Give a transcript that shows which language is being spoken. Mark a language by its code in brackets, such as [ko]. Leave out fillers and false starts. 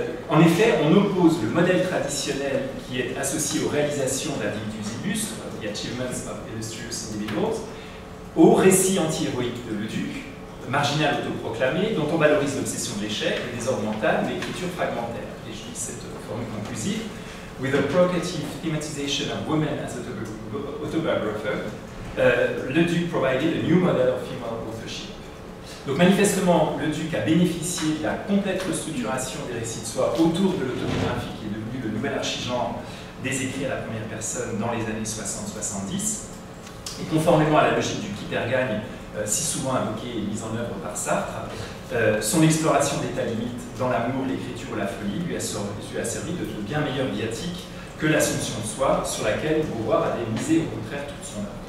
[fr] En effet, on oppose le modèle traditionnel qui est associé aux réalisations d'individus illustres, [en] The Achievements of Illustrious Individuals, [fr] au récit anti-héroïque de Leduc, marginal autoproclamé, dont on valorise l'obsession de l'échec, le désordre mental, l'écriture fragmentaire. Et je lis cette formule conclusive. [en] With a provocative thematization of women as autobiographer, Leduc provided a new model of female authorship. [fr] Donc manifestement, Leduc a bénéficié de la complète restructuration des récits de soi autour de l'autobiographie qui est devenue le nouvel archigenre des écrits à la première personne dans les années 60-70. Et conformément à la logique du Kittergagne, si souvent invoquée et mise en œuvre par Sartre, son exploration d'état limite dans l'amour, l'écriture ou la folie lui a servi de bien meilleur viatique que l'assomption de soi sur laquelle Beauvoir avait misé au contraire toute son œuvre.